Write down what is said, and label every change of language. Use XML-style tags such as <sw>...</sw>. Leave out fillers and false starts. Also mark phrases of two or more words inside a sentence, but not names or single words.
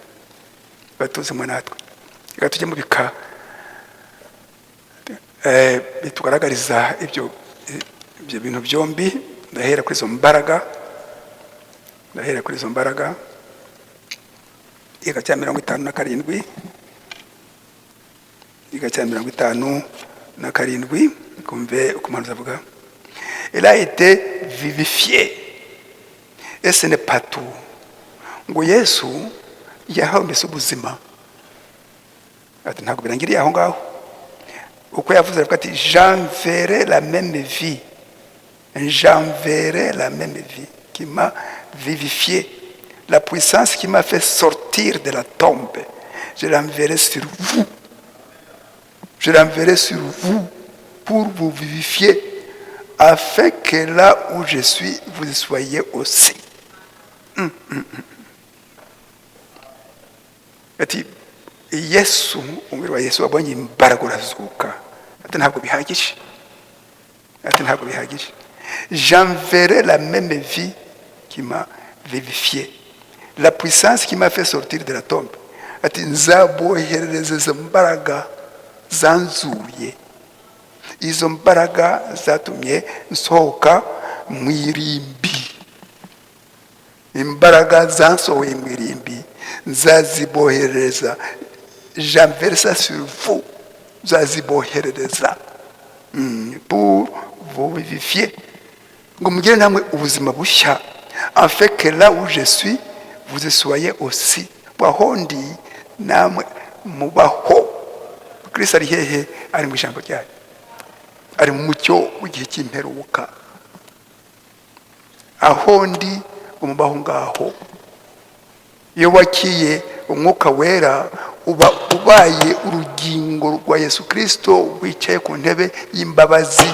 <rw>Reka tujye mu bika bitugaragariza ibyo bintu byombi. Ndahera kuri izo mbaraga. igika cya 57 igika cya 57 kumve ukumanza avuga</rw> <fr>il a été vivifié et ce n'est pas tout</fr> <rw>ngo Yesu yahawe mbese ubuzima ati ntabwo birangiriye aho ngaho uko yavuze avuga ati</rw> <fr>j'enverrai la même vie qui m'a vivifié, la puissance qui m'a fait sortir de la tombe, je l'enverrai sur vous. Je l'enverrai sur vous pour vous vivifier, afin que là où je suis, vous y soyez aussi.</fr> <rw>Ati Yesu, umubiri wa Yesu wabonye imbaraga urazuka. Ati ntabwo bihagije.</rw> <fr>J'enverrai la même vie qui m'a vivifié, la puissance qui m'a fait sortir de la tombe.</fr> <rw>Ati nzaboherereza izo mbaraga zanzuye, izo mbaraga zatumye nsohoka mu irimbi, imbaraga zansohoye mu irimbi nzaziboherereza,</rw> <fr>j'enverrai ça sur vous, nzaziboherereza pour vous vivifier,</fr> <rw>ngo mugire namwe ubuzima bushya,</rw> <fr>afin que là où je suis vous y soyez aussi.</fr> <rw>Wahondi namwe mubaho. Kristo ari hehe? Ari mu ijambo ryayo, ari mu mucyo w'igihe cy'imperuka. Ahondi umubaho ngaho. Iyo wakiye umwuka wera uba ubaye urugingo rwa Yesu Kristo wicaye ku ntebe y'imbabazi.</rw>